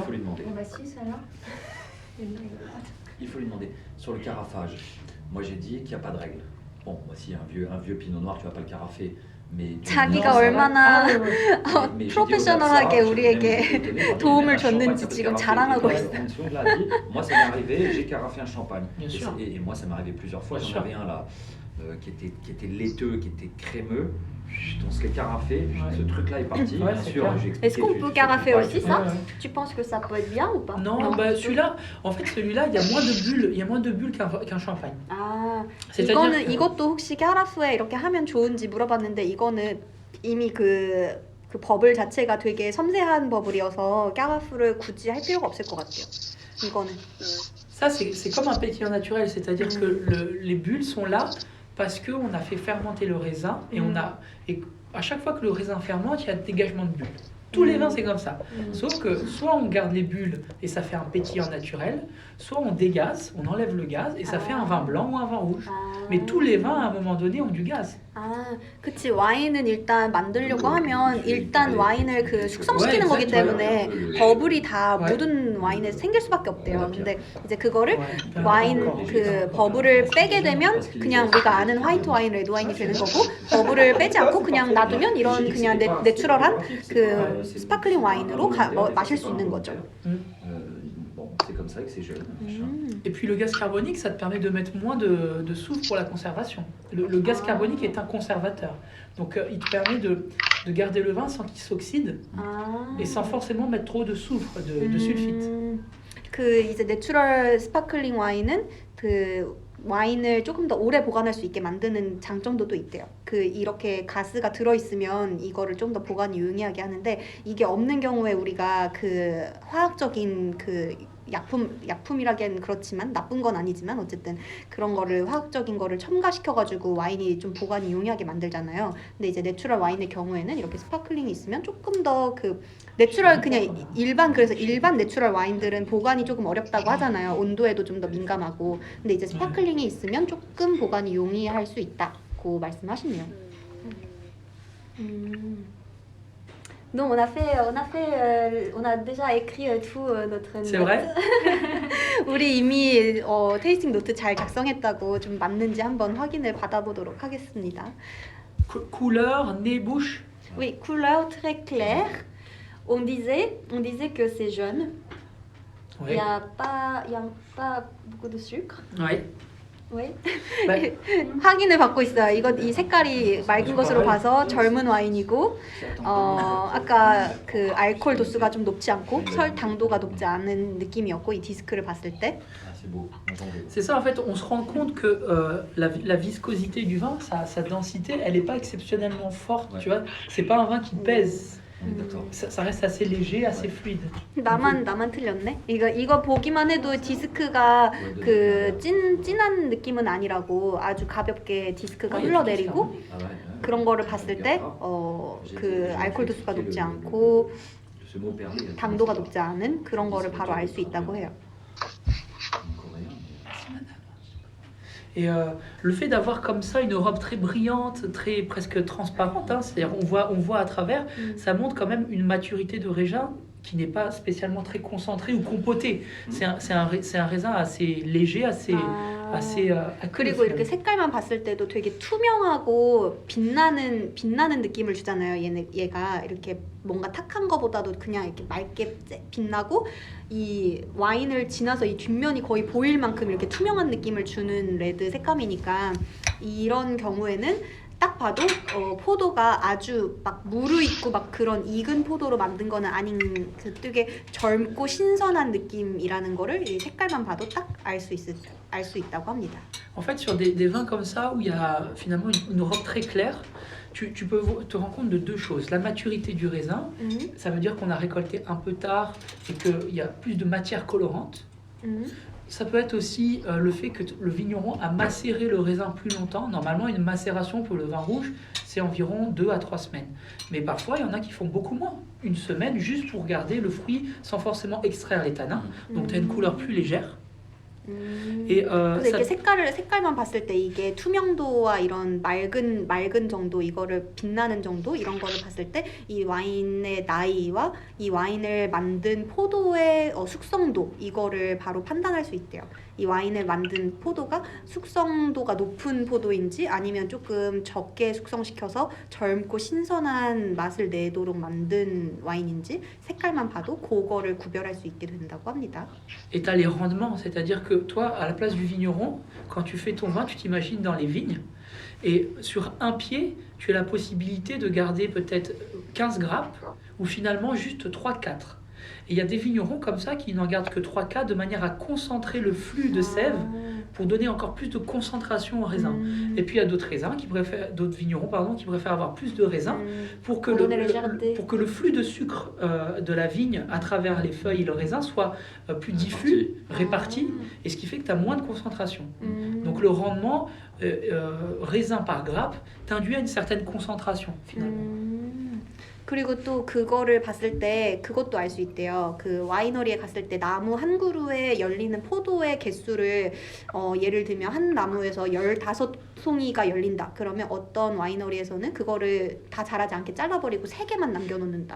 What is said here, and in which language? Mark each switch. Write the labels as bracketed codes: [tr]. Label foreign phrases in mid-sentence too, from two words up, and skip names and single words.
[fr] Il faut lui demander. Bon bah 6 alors. Il faut lui demander. Sur le carafage, moi j'ai dit qu'il n'y a pas de règle. Bon, voici un vieux pinot noir, tu vas pas le carafer. Mais tu [ko] 자기가 [fr] ça va. [ko] 얼마나 [fr] Ah, ouais, ouais. mais j'ai dit [ko] 프로페셔널하게 [fr] au gars, [ko] 우리에게 [fr] je vais même [ko] 도움을 [fr] un champagne, [ko] 줬는지 [fr] ça peut [ko] 지금 [fr] carafer. [ko] 자랑하고 [fr] Et [ko] 있어. [fr] en dessous, là, dit, moi ça m'est arrivé, j'ai carafé un champagne. Bien Et sûr. et moi ça m'est arrivé plusieurs fois. Bien J'en sûr. avais un là qui était laiteux, qui était crémeux. On se l'est carafé, ce truc-là est parti. Ouais, bien c'est sûr, clair. j'ai expliqué, Est-ce qu'on tu- peut tu carafer fais pas, aussi tu fais ça? pas. Ouais, ouais. Tu penses que ça peut être bien ou pas? Non, bah celui-là, en fait celui-là, il y a moins de bulles, il y a moins de bulles qu'un champagne. [ko] 아, [fr] C'est-à-dire [ko] 이거는 [fr] que- [ko] 이것도 혹시 까라프에 이렇게 하면 좋은지 물어봤는데 이거는 이미 그 버블 자체가 되게 섬세한 버블이어서 까라프를 굳이 할 필요가 없을 것 같아요. 이거는. [fr] Ça, c'est comme un pétillant naturel, c'est-à-dire que les bulles sont là parce qu'on a fait fermenter le raisin et et à chaque fois que le raisin fermente, il y a dégagement de bulles. Tous les vins, c'est comme ça. Sauf que soit on garde les bulles et ça fait un pétillant naturel, soit on dégaze, on enlève le gaz et ça fait un vin blanc ou un vin rouge. Mais tous les vins, à un moment donné, ont du gaz. [ko] 아, 그치. 와인은 일단 만들려고 하면 일단 와인을 그 숙성시키는 [fr] Ouais, [ko] 거기 [fr] exactement. [ko] 때문에 버블이 다 [fr] Ouais. [ko] 묻은 와인에 생길 수밖에 없대요. 근데 이제 그거를 [fr] Ouais. [ko] 와인 그 버블을 빼게 되면 그냥 우리가 아는 화이트 와인, 레드 와인이 되는 거고 버블을 빼지 않고 그냥 놔두면 이런 그냥 내추럴한 그 스파클링 와인으로 마실 수 있는 거죠. [fr] Bon, c'est comme ça que c'est jeune. machin. Et puis le gaz carbonique, ça te permet de mettre moins de soufre pour la conservation. Le gaz carbonique est un conservateur. Donc il te permet de garder le vin sans qu'il s'oxyde [ko] 아. [fr] et sans forcément mettre trop de soufre, de sulfite. [ko] 그 이제 내추럴 스파클링 와인은 그 와인을 조금 더 오래 보관할 수 있게 만드는 장점도 또 있대요. 그 이렇게 가스가 들어 있으면 이거를 좀 더 보관이 용이하게 하는데 이게 없는 경우에 우리가 그 화학적인 그 약품이라기엔 그렇지만 나쁜 건 아니지만 어쨌든 그런 거를 화학적인 거를 첨가시켜 가지고 와인이 좀 보관이 용이하게 만들잖아요. 근데 이제 내추럴 와인의 경우에는 이렇게 스파클링이 있으면 조금 더 그 내추럴 그냥 그래서 일반 내추럴 와인들은 보관이 조금 어렵다고 하잖아요. 온도에도 좀 더 민감하고. 근데 이제 스파클링이 있으면 조금 보관이 용이할 수 있다고 말씀하시네요. [fr] Donc on a déjà écrit tout notre note. C'est vrai? [ko] 우리 이미 테이스팅 노트 잘 작성했다고 좀 맞는지 한번 확인을 받아보도록 하겠습니다. [fr] Couleur, nez, bouche. Oui, couleur très claire. On disait que c'est jaune. Il y a pas beaucoup de sucre. Oui. Oui. [ko] 확인을 받고 있어요. 이 색깔이 맑은 것으로 봐서 젊은 와인이고, 아까 그 알코올 도수가 좀 높지 않고 설 당도가 높지 않은 느낌이었고 이 디스크를 봤을 때. [fr] C'est ça en fait, on se rend compte que la viscosité du vin, sa densité, elle n'est pas exceptionnellement forte, tu vois. C'est pas un vin qui pèse. Ça reste assez léger, assez fluide. [ko] 나만 틀렸네. 이거 보기만 해도 디스크가 그 진한 느낌은 아니라고 아주 가볍게 디스크가 흘러내리고 그런 거를 봤을 때 그 알코올 도수가 높지 않고 당도가 높지 않은 그런 거를 바로 알 수 있다고 해요. [fr] Et le fait d'avoir comme ça une robe très brillante, très presque transparente, hein, c'est-à-dire on voit à travers, ça montre quand même une maturité de raisin qui n'est pas spécialement très concentré ou compoté. C'est un raisin assez léger, assez [ko] 그리고 이렇게 색깔만 봤을 때도 되게 투명하고 빛나는 느낌을 주잖아요. 얘가 이렇게 뭔가 탁한 거보다도 그냥 이렇게 맑게 빛나고 이 와인을 지나서 이 뒷면이 거의 보일 만큼 이렇게 투명한 느낌을 주는 레드 색감이니까 이런 경우에는 딱 봐도 포도가 아주 막 무르익고 막 그런 익은 포도로 만든 거는 아닌 그 되게 젊고 신선한 느낌이라는 거를 이 색깔만 봐도 딱 알 수 있다고 합니다. [fr] En fait, sur des vins comme ça où il y a finalement une robe très claire, tu peux te rendre compte de deux choses. La maturité du raisin, ça veut dire qu'on a récolté un peu tard et qu'il y a plus de matière colorante. Ça peut être aussi le fait que le vigneron a macéré le raisin plus longtemps. Normalement, une macération pour le vin rouge, c'est environ 2 à 3 semaines. Mais parfois, il y en a qui font beaucoup moins. Une semaine, juste pour garder le fruit sans forcément extraire les tanins. Donc, tu as une couleur plus légère. [ko] 그래서 이렇게 색깔만 봤을 때 이게 투명도와 이런 맑은 정도, 이거를 빛나는 정도 이런 거를 봤을 때 이 와인의 나이와 이 와인을 만든 포도의 숙성도 이거를 바로 판단할 수 있대요. 이 와인을 만든 포도가 숙성도가 높은 포도인지 아니면 조금 적게 숙성시켜서 젊고 신선한 맛을 내도록 만든 와인인지 색깔만 봐도 그거를 구별할 수 있게 된다고 합니다. [fr] Et tu as les rendements, c'est-à-dire que toi, à la place du vigneron, quand tu fais ton vin, tu t'imagines dans les vignes. Et sur un pied, tu as la possibilité de garder peut-être 15 grappes ou finalement juste 3-4. Et il y a des vignerons comme ça qui n'en gardent que 3-4 de manière à concentrer le flux de sève pour donner encore plus de concentration au raisin. Et puis il y a d'autres vignerons qui préfèrent avoir plus de raisin pour que le flux de sucre de la vigne à travers les feuilles et le raisin soit plus diffus, réparti, et ce qui fait que tu as moins de concentration. Donc le rendement raisin par grappe t'induit à une certaine concentration finalement. [ko] 그리고 또 그거를 봤을 때 그것도 알 수 있대요. 그 와이너리에 갔을 때 나무 한 그루에 열리는 포도의 개수를 예를 들면 한 나무에서 15송이가 열린다. 그러면 어떤 와이너리에서는 그거를 다 자라지 않게 잘라버리고 3개만 남겨놓는다.